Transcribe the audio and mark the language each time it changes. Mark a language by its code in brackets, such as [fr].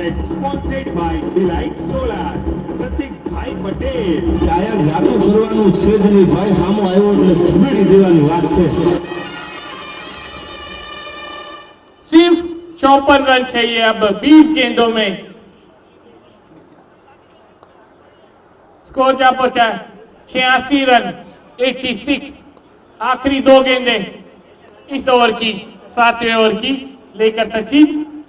[hi] Sponsored by delight solar, પ્રતિક ભાઈ પટેલ। [gu] ડાયક જાતું કરવાનું છે જ નહીં ભાઈ, સામો આવ્યો એટલે છબીડી દેવાની વાત છે। [hi] सिर्फ 54 रन चाहिए अब 20 गेंदों में। स्कोर जा पहुंचा 86 रन 86। आखिरी 2 गेंदें इस ओवर की, 7वें ओवर की लेकर सचिन।